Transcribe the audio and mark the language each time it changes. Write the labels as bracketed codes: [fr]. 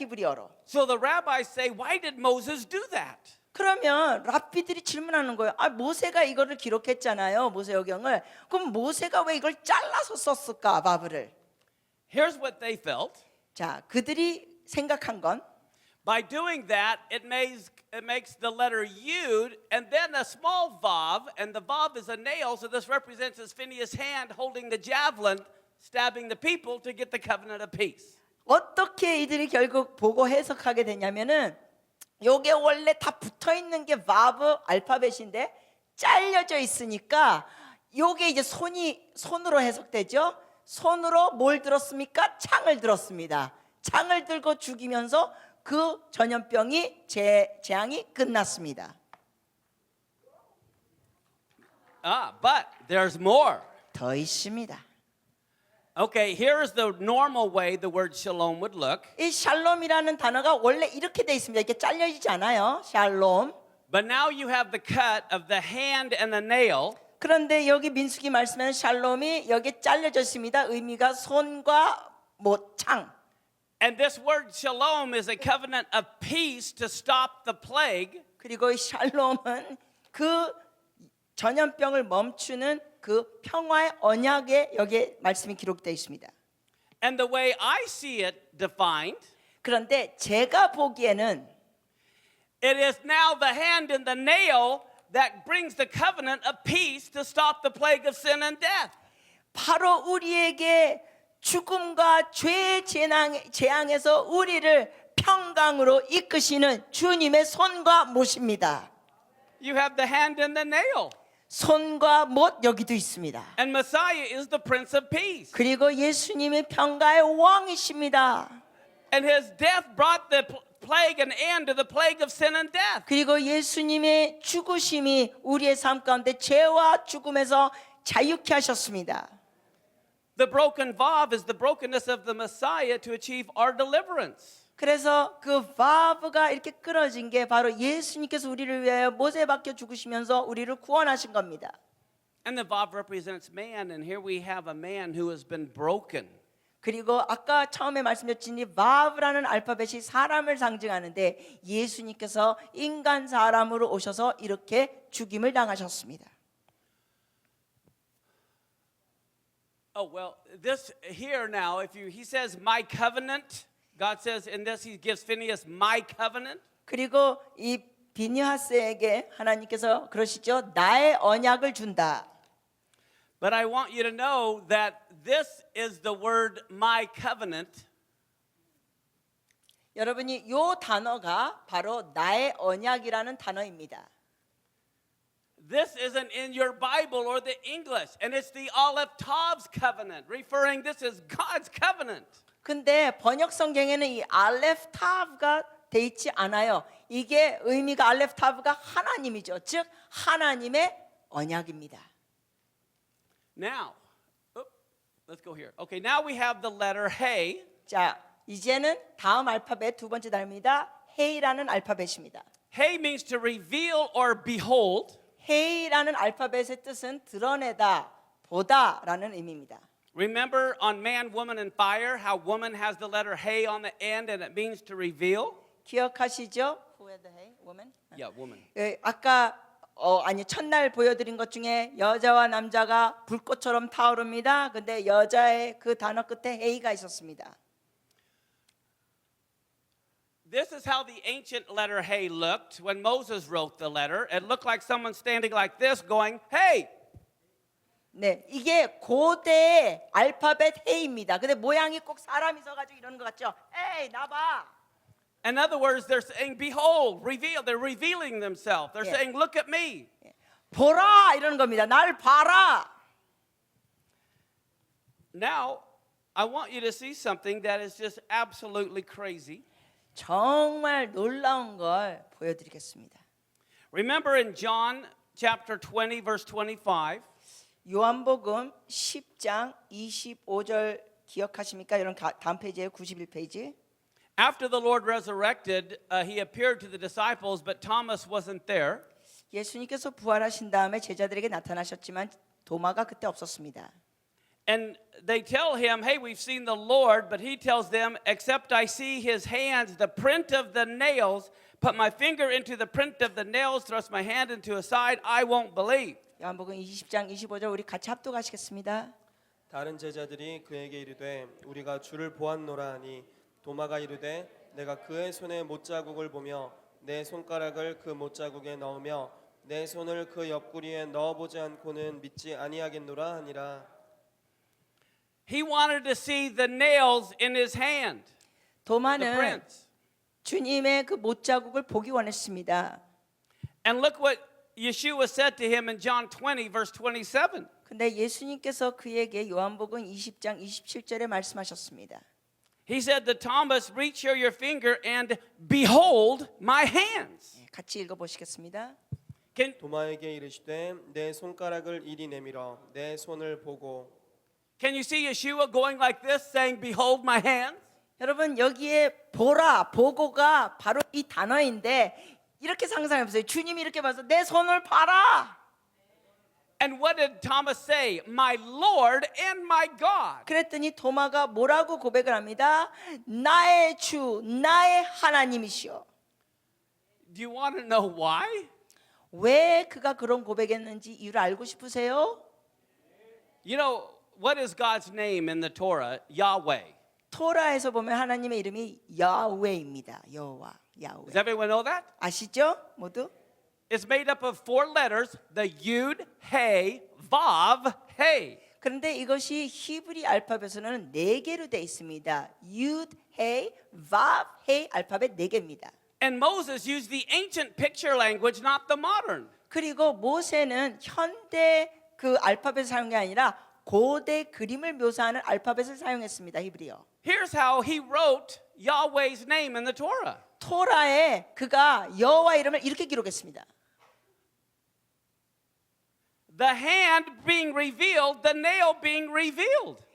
[ko] 히브리어로. [en] So the rabbis say, why did Moses do that? [ko] 그러면 랍비들이 질문하는 거예요. 모세가 이거를 기록했잖아요. 모세오경을. 그럼 모세가 왜 이걸 잘라서 썼을까? 바브를. [en] Here's what they felt. [ko] 자, 그들이 생각한 건 [en] By doing that, it makes the letter Yud and then a small Vav, and the Vav is a nail, so this represents as Phineas' hand holding the javelin, stabbing the people to get the covenant of peace. [ko] 어떻게 이들이 결국 보고 해석하게 되냐면은 요게 원래 다 붙어 있는 게 바브 알파벳인데 잘려져 있으니까 요게 이제 손으로 해석되죠. 손으로 뭘 들었습니까? 창을 들었습니다. 창을 들고 죽이면서 그 전염병이 재앙이 끝났습니다. [en] But there's more. [ko] 더 있습니다. [en] Okay, here's the normal way the word shalom would look. [ko] 이 샬롬이라는 단어가 원래 이렇게 돼 있습니다. 이렇게 잘려지지 않아요. 샬롬. [en] But now you have the cut of the hand and the nail. [ko] 그런데 여기 민수기 말씀에는 샬롬이 여기 잘려져 있습니다. 의미가 손과 창. [en] And this word shalom is a covenant of peace to stop the plague. [ko] 그리고 이 샬롬은 그 전염병을 멈추는 그 평화의 언약에 여기에 말씀이 기록되어 있습니다. [en] And the way I see it defined, [ko] 그런데 제가 보기에는 [en] it is now the hand and the nail that brings the covenant of peace to stop the plague of sin and death. [ko] 바로 우리에게 죽음과 죄의 재앙에서 우리를 평강으로 이끄시는 주님의 손과 못입니다. [en] You have the hand and the nail. [ko] 손과 못 여기도 있습니다. [en] And Messiah is the Prince of Peace. [ko] 그리고 예수님이 평강의 왕이십니다. [en] And his death brought the plague an end to the plague of sin and death. [ko] 그리고 예수님의 죽으심이 우리의 삶 가운데 죄와 죽음에서 자유케 하셨습니다. [en] The broken vav is the brokenness of the Messiah to achieve our deliverance. [ko] 그래서 그 바브가 이렇게 끊어진 게 바로 예수님께서 우리를 위하여 못에 박혀 죽으시면서 우리를 구원하신 겁니다. [en] And the vav represents man, and here we have a man who has been broken. [ko] 그리고 아까 처음에 말씀드렸듯이 이 바브라는 알파벳이 사람을 상징하는데 예수님께서 인간 사람으로 오셔서 이렇게 죽임을 당하셨습니다. [en] Oh, well, this here now, he says my covenant, God says in this he gives Phineas my covenant. [ko] 그리고 이 비니하스에게 하나님께서 그러시죠. 나의 언약을 준다. [en] But I want you to know that this is the word my covenant. [ko] 여러분이 요 단어가 바로 나의 언약이라는 단어입니다. [en] This isn't in your Bible or the English, and it's the Aleph Tav's covenant, referring this is God's covenant. [ko] 근데 번역 성경에는 이 알레프 타브가 돼 있지 않아요. 이게 의미가 알레프 타브가 하나님이죠. 즉 하나님의 언약입니다. [en] Now, let's go here. Okay, now we have the letter Hey. [ko] 자, 이제는 다음 알파벳 두 번째 단어입니다. 헤이라는 알파벳입니다. [en] Hey means to reveal or behold. [ko] 헤이라는 알파벳의 뜻은 드러내다, 보다라는 의미입니다. [en] Remember on Man, Woman, and Fire how woman has the letter Hey on the end and it means to reveal? [ko] 기억하시죠? [en] Who had the hay? Woman? Yeah, woman. [ko] 아까 아니 첫날 보여드린 것 중에 여자와 남자가 불꽃처럼 타오릅니다. 근데 여자의 그 단어 끝에 헤이가 있었습니다. [en] This is how the ancient letter Hey looked when Moses wrote the letter. It looked like someone standing like this going, Hey! [ko] 네, 이게 고대의 알파벳 헤이입니다. 근데 모양이 꼭 사람이 서가지고 이러는 것 같죠? 에이, 나봐. [en] In other words, they're saying, Behold, reveal. They're revealing themselves. They're Yeah. saying, Look at me. [ko] 보라 이러는 겁니다. 날 봐라. [en] Now, I want you to see something that is just absolutely crazy. [ko] 정말 놀라운 걸 보여드리겠습니다. [en] Remember in John chapter 20, verse 25, [ko] 요한복음 10장 25절 기억하십니까? 이런 다음 페이지에 91페이지. [en] after the Lord resurrected, he appeared to the disciples, but Thomas wasn't there. [ko] 예수님께서 부활하신 다음에 제자들에게 나타나셨지만 도마가 그때 없었습니다. [en] And they tell him, Hey, we've seen the Lord, but he tells them, Except I see his hands, the print of the nails, put my finger into the print of the nails, thrust my hand into his side, I won't believe. [ko] 요한복음 20장 25절 우리 같이 합독하시겠습니다. 다른 제자들이 그에게 이르되 우리가 주를 보았노라 하니 도마가 이르되 내가 그의 손에 못자국을 보며 내 손가락을 그 못자국에 넣으며 내 손을 그 옆구리에 넣어보지 않고는 믿지 아니하겠노라 하니라. [en] He wanted to see the nails in his hand, the [ko] 도마는 [en] prints. [ko] 주님의 그 못자국을 보기 원했습니다. [en] And look what Yeshua said to him in John 20, verse 27. [ko] 근데 예수님께서 그에게 요한복음 20장 27절에 말씀하셨습니다. [en] He said to Thomas, Reach here your finger and behold my hands. [ko] 같이 읽어보시겠습니다. [en] Can, [ko] 도마에게 이르시되 내 손가락을 이리 내밀어 내 손을 보고. [en] can you see Yeshua going like this, saying, Behold my hands? [ko] 여러분 여기에 보라, 보고가 바로 이 단어인데 이렇게 상상해보세요. 주님이 이렇게 봐서 내 손을 봐라. [en] And what did Thomas say? My Lord and my God. [ko] 그랬더니 도마가 뭐라고 고백을 합니다. 나의 주, 나의 하나님이시여. [en] Do you want to know why? [ko] 왜 그가 그런 고백했는지 이유를 알고 싶으세요? [en] You know, what is God's name in the Torah? Yahweh. [ko] 토라에서 보면 하나님의 이름이 야훼입니다. 여호와, 야훼. [en] Does everyone know that? [ko] 아시죠? 모두? [en] It's made up of 4 letters, the Yud, Hey, Vav, Hey. [ko] 그런데 이것이 히브리 알파벳으로는 4개로 되어 있습니다. 유드, 헤이, 바브, 헤이 알파벳 4개입니다. [en] And Moses used the ancient picture language, not the modern. [ko] 그리고 모세는 현대 그 알파벳을 사용한 게 아니라 고대 그림을 묘사하는 알파벳을 사용했습니다. 히브리어. [en] Here's how he wrote Yahweh's name in the Torah. [ko] 토라에 그가 여호와 이름을 이렇게 기록했습니다. [en] The hand being revealed, the nail being revealed.